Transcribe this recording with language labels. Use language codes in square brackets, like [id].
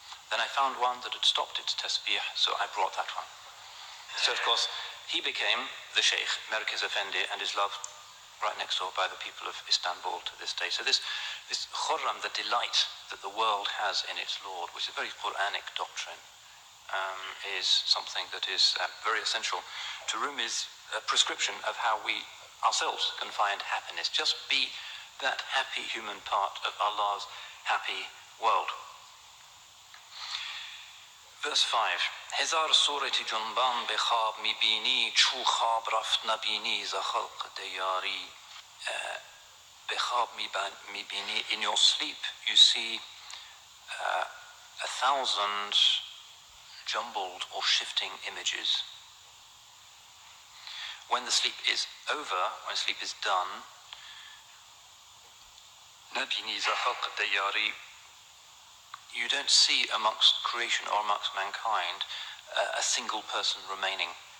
[en] Then I found one that had stopped its tasbih, so I brought that one." So of course, he became the Shaykh, Mirkaz Effendi, and is loved right next door by the people of Istanbul to this day. So this khurram, the delight that the world has in its Lord, which is a very Quranic doctrine, is something that is very essential to Rumi's prescription of how we ourselves can find happiness. Just be that happy human part of Allah's happy world. Verse 5. [fa] هزار صورت جنبان به خواب میبینی چو خواب رفت نبینی ز خلق دیاری. به خواب میبینی, [en] in your sleep you see 1,000 jumbled or shifting images. When the sleep is over, when sleep is done, [fa] نبینی ز خلق دیاری, [en] you don't see amongst creation or amongst mankind a single person remaining.